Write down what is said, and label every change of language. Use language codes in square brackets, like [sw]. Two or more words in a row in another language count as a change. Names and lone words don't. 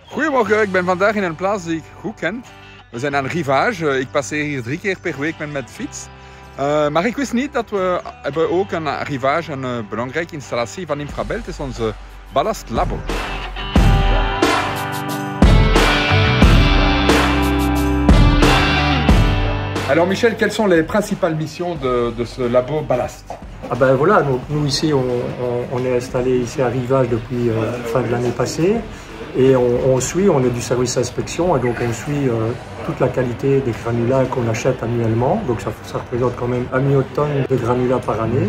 [nl] Goedemorgen, ik ben vandaag in een plaats die ik goed ken. We zijn aan Rivage. Ik passeer hier 3 keer per week met fiets. Maar ik wist niet dat we hebben ook aan Rivage een belangrijke installatie van Infrabel. Het is onze ballastlabo. [fr] Alors Michel, quelles sont les principales missions de ce labo ballast? Ah ben voilà, donc nous ici on est installé ici à Rivage depuis fin de l'année passée et on est du service inspection et donc on suit toute la qualité des granulats qu'on achète annuellement, donc ça représente quand même 1 million de tonnes de granulats par année.